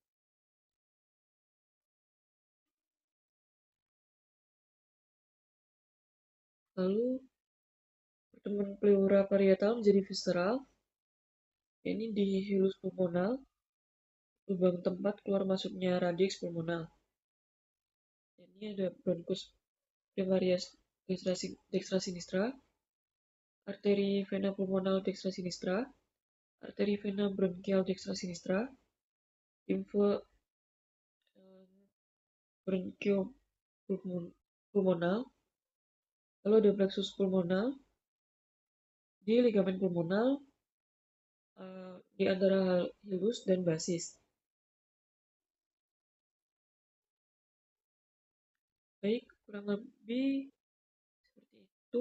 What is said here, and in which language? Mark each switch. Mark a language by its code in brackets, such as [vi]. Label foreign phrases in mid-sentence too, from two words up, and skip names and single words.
[id] Lalu pertemuan pleura parietal menjadi visceral. Ini di hilus pulmonal, lubang tempat keluar masuknya radix pulmonal. Ini ada [la] bronchus primarius dextra sinistra, [id] arteri vena pulmonal [la] dextra sinistra, [id] arteri vena bronchial [la] dextra sinistra, [id] limfe bronchiopulmonal, lalu ada plexus pulmonal di ligamen pulmonal di antara hilus dan basis. Baik, kurang lebih seperti itu.